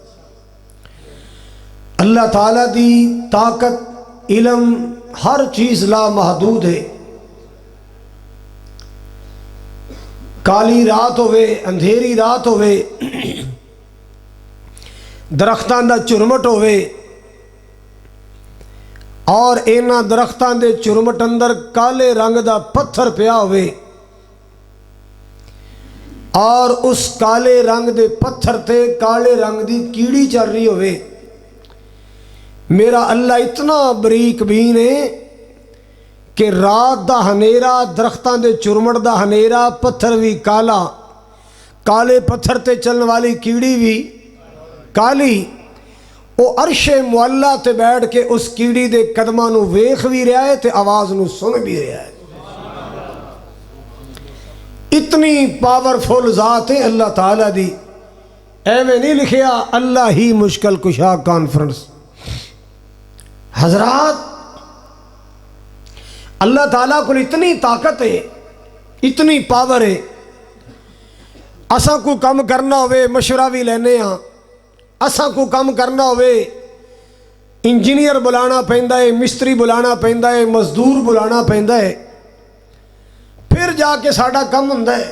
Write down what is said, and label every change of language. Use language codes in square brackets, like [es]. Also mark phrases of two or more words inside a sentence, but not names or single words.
[pa] اللہ تعالیٰ دی طاقت، علم، ہر چیز لا محدود ہے۔ کالی رات ہوئے، اندھیری رات ہوئے، درختان دا چرمٹ ہوئے اور اینا درختان دے چرمٹ اندر کالے رنگ دا پتھر پیا ہوئے اور اس کالے رنگ دے پتھر تے کالے رنگ دی کیڑی چل رہی ہوئے، میرا اللہ اتنا بریک بین ہے کہ رات دا ہنیرا، درختان دے چرمٹ دا ہنیرا، پتھر بھی کالا، کالے پتھر تے چلن والی کیڑی بھی کالی، وہ عرش معلا تے بیٹھ کے اس کیڑی دے قدماں نو ویکھ بھی رہا ہے تے آواز نو سن بھی رہا ہے۔ اتنی پاورفل ذات ہے اللہ تعالیٰ دی، ایویں نہیں لکھیا اللہ ہی مشکل کشا کانفرنس۔ حضرات، اللہ تعالیٰ کو اتنی طاقت ہے، اتنی پاور ہے، اساں کو کم کرنا ہوئے مشورہ بھی لینے ہاں، اساں کو کم کرنا ہوئے انجینئر بلانا پہندا ہے، مستری بلانا پہندا ہے، مزدور بلانا پہندا ہے، پھر جا کے ساڈا کم ہوندا ہے۔